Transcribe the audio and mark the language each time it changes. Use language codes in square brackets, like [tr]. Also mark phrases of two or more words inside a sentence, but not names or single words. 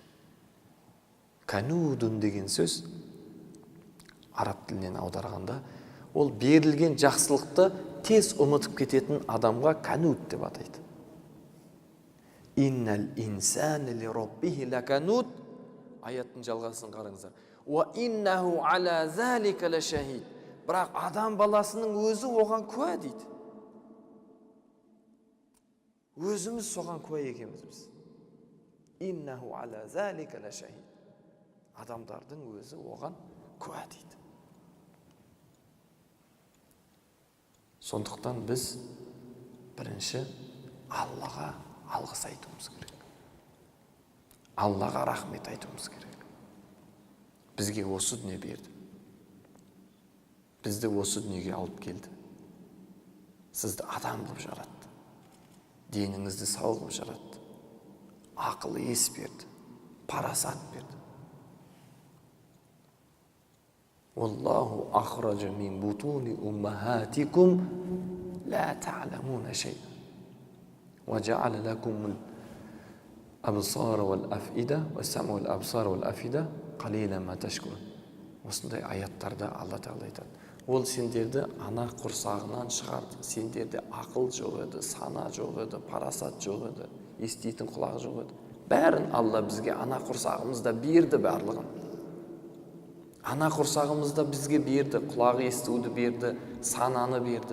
[kk] Канудун деген сөз араб тілінен аударғанда, ол берілген жақсылықты тез ұмытып кететін адамға кануд деп атайды. [ar] إن الإنسان لربه لكنود. [kk] Аяттың жалғасын қараңыздар. [ar] وإنه على ذلك لشهيد. [kk] Бірақ адам баласының өзі оған куә дейді. Өзіміз соған куә екенбіз біз. [ar] إنه على ذلك لشهيد. [kk] Адамдардың өзі оған куә дейді. Сондықтан біз бірінші Аллаға алғыс айтуымыз керек. Аллаға рахмет айтуымыз керек. Бізге осы дүние берді. Бізді осы дүниеге алып келді. Сізді адам қылып жаратты. Деніңізді сау қылып жаратты. Ақыл ес берді. Парасат берді. [ar] والله أخرج من بطون أمهاتكم لا تعلمون شيئا وجعل لكم الأبصار والأفئدة والسمع والأبصار والأفئدة قليلا ما تشكرون. [kk] Осындай аяттарда Алла Тағала айтады. Ол сендерді ана құрсағынан шығарды. Сендерде ақыл жоқ еді, сана жоқ еді, парасат жоқ еді, еститін құлақ жоқ еді. Бәрін Алла бізге ана құрсағымызда берді барлығын. Ана құрсағымызда бізге берді, құлағы естуді берді, сананы берді.